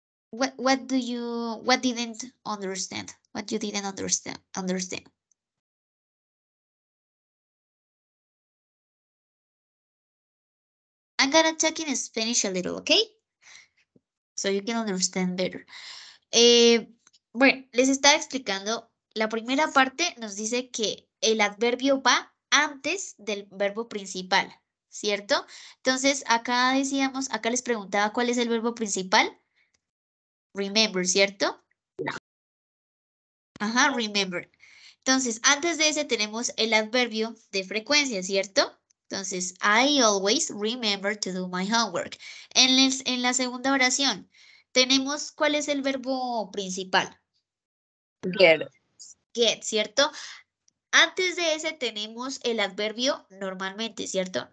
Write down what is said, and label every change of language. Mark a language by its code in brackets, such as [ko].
[en] What didn't understand? What you didn't understand? I'm gonna talk in Spanish a little, okay? So you can understand better. [es] Bueno, les estaba explicando, la primera parte nos dice que el adverbio va antes del verbo principal, ¿cierto? Entonces, acá decíamos, acá les preguntaba cuál es el verbo principal. Remember, ¿cierto? Ajá, remember. Entonces, antes de ese tenemos el adverbio de frecuencia, ¿cierto? Entonces, [en] I always remember to do my homework. [es] En la segunda oración, tenemos cuál es el verbo principal. [en] Get. [es] Get, ¿cierto? Antes de ese tenemos el adverbio normalmente, ¿cierto?